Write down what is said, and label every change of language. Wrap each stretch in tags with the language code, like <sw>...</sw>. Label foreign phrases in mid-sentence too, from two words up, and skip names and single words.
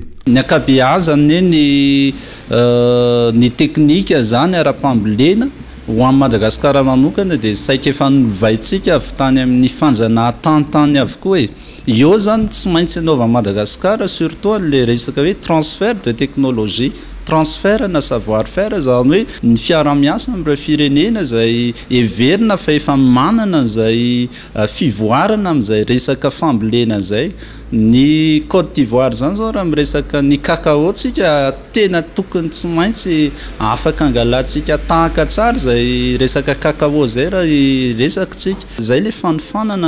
<mg>ny akabeazany ny teknika zany ara-pambolena ho amin'ny Madagasikara manokana dia saika efa novaitsika avy tany amin'ny fanjanahantany avokoa eo zany tsy maintsy anaova Madagasikara</mg> <fr>surtout le</fr> <mg>resaka hoe</mg> <fr>transfert de technologie transfert</fr> <mg>na savoir faire zany hoe ny fiara-miasa amin'ireo firenena izay everina fa efa manana izay fivoarana amin'izay resaka fambolena izay ny Côte d'Ivoire zany zao raha miresaka ny cacao tsika tena tokony tsy maintsy afaka angalantsika tahaka tsara izay resaka cacao zay raha resaka tsika izay le fanofanana</mg>